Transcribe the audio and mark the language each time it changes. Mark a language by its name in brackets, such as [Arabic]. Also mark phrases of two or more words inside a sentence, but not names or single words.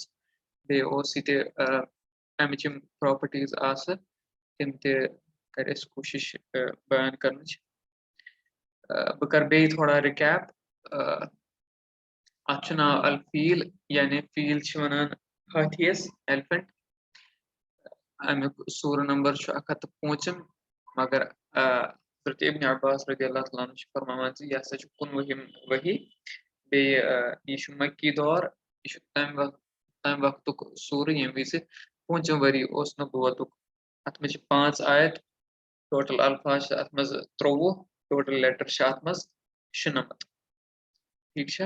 [Kashmiri] بیٚیہِ اوس ییٚتہِ اَمِچ یِم پراپرٹیٖز آسہٕ تِم تہِ کرِ اَسہِ کوٗشِش بیان کرنٕچ. بہٕ کرٕ بیٚیہِ تھوڑا رِکیپ. اَتھ چھُ ناو الفیل یعنی فیل چھِ وَنان ہاتھیَس ایلفنٹ. اَمیُک سورہ نمبر چھُ 105 مگر حضرت ابن عباس [Arabic] رضی اللہ تعالیٰ عنہ [Kashmiri] چھُ فرماوان زِ یہِ ہسا چھُ 19 ؤہی. بیٚیہِ یہِ چھُ مکی دور. یہِ چھُ تَمہِ وقتُک سورہ ییٚمہِ وِزِ 5 ؤری اوس نبوتُک. اَتھ منٛز چھِ 5 آیت. ٹوٹل الفاظ چھِ اَتھ منٛز 23. [English] total letter [Kashmiri] چھِ اَتھ منٛز 96. ٹھیٖک چھا.